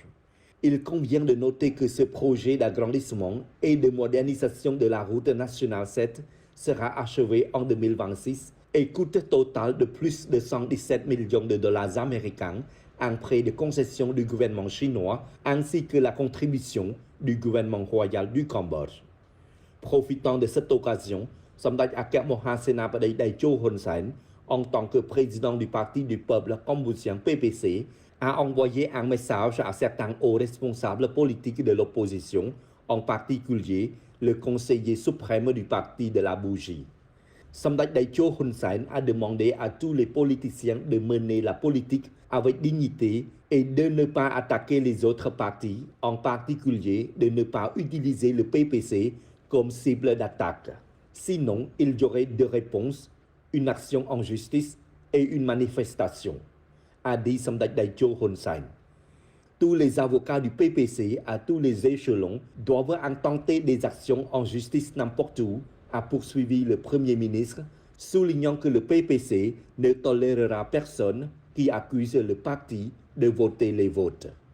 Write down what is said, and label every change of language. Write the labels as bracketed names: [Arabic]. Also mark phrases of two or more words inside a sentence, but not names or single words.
[French] Il convient de noter que ce projet d'agrandissement et de modernisation de la route nationale 7 sera achevé en 2026 et coûte total de plus de 117 millions de dollars américains, un prêt de concession du gouvernement chinois ainsi que la contribution du gouvernement royal du Cambodge. Profitant de cette occasion, សម្ដេចអគ្គមហាសេនាបតីតេជោហ៊ុនសែន en tant que président du Parti du peuple cambodgien PPC, a envoyé un message à certains hauts responsables politiques de l'opposition, en particulier le conseiller suprême du parti de la bougie. សម្ដេចតេជោហ៊ុនសែន a demandé à tous les politiciens de mener la politique avec dignité et de ne pas attaquer les autres partis, en particulier de ne pas utiliser le PPC comme cible d'attaque. Sinon, il y aurait deux réponses, une action en justice et une manifestation, a dit សម្ដេចតេជោហ៊ុនសែន Tous les avocats du PPC à tous les échelons doivent intenter des actions en justice n'importe où, a poursuivi le Premier ministre, soulignant que le PPC ne tolérera personne qui accuse le parti de voter les votes.